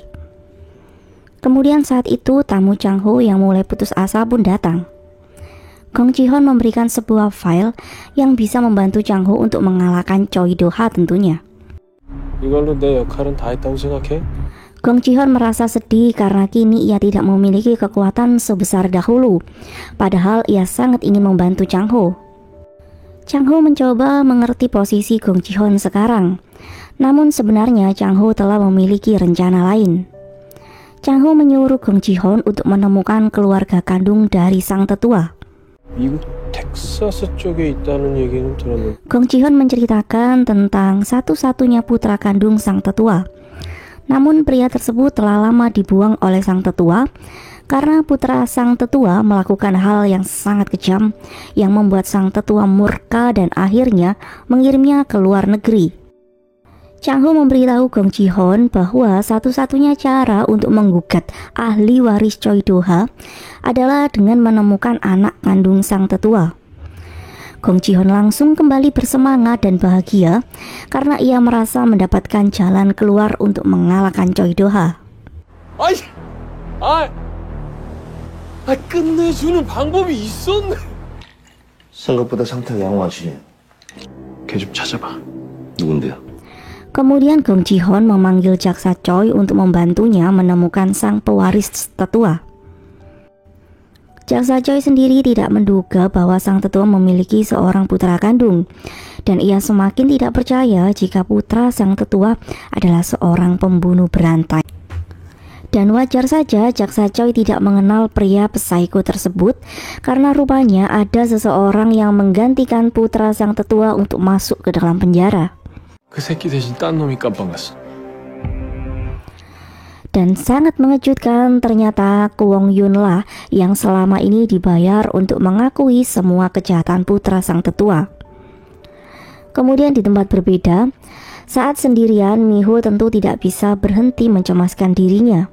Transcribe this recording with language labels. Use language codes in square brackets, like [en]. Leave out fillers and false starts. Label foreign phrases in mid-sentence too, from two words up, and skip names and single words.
[id] Kemudian saat itu tamu Chang Ho yang mulai putus asa pun datang. Gong Ji-hoon memberikan sebuah file yang bisa membantu Chang Ho untuk mengalahkan Choi Do-ha tentunya. [ko] 이걸로 내 역할은 다 했다고 생각해? [id] Gong Ji-hoon merasa sedih karena kini ia tidak memiliki kekuatan sebesar dahulu, padahal ia sangat ingin membantu Chang Ho. Chang Ho mencoba mengerti posisi Gong Ji-hoon sekarang, namun sebenarnya Chang Ho telah memiliki rencana lain. Chang Ho menyuruh Gong Ji-hoon untuk menemukan keluarga kandung dari sang tetua. [ko] 미국 텍사스 쪽에 있다는 얘기는 들었는데. [id] Gong Ji-hoon menceritakan tentang satu-satunya putra kandung sang tetua. Namun pria tersebut telah lama dibuang oleh sang tetua karena putra sang tetua melakukan hal yang sangat kejam yang membuat sang tetua murka dan akhirnya mengirimnya ke luar negeri. Chang Ho memberitahu Gong Ji-hoon bahwa satu-satunya cara untuk menggugat ahli waris Choi Do-ha adalah dengan menemukan anak kandung sang tetua. Gong Ji-hoon langsung kembali bersemangat dan bahagia karena ia merasa mendapatkan jalan keluar untuk mengalahkan Choi Do-ha. [ko] 끝내주는 방법이 있었네. 생각보다 상태가 양호하시네. 걔 좀 찾아봐. 누군데요? [id] Kemudian Gong Ji-hoon memanggil jaksa Choi untuk membantunya menemukan sang pewaris tetua. Jaksa Choi sendiri tidak menduga bahwa sang tetua memiliki seorang putra kandung, dan ia semakin tidak percaya jika putra sang tetua adalah seorang pembunuh berantai. Dan wajar saja Jaksa Choi tidak mengenal pria psiko tersebut, karena rupanya ada seseorang yang menggantikan putra sang tetua untuk masuk ke dalam penjara. [ko] 그 새끼 대신 딴 놈이 깜빵갔어. [id] Dan sangat mengejutkan, ternyata Kwon Yun lah yang selama ini dibayar untuk mengakui semua kejahatan putra sang tetua. Kemudian di tempat berbeda, saat sendirian, Miho tentu tidak bisa berhenti mencemaskan dirinya.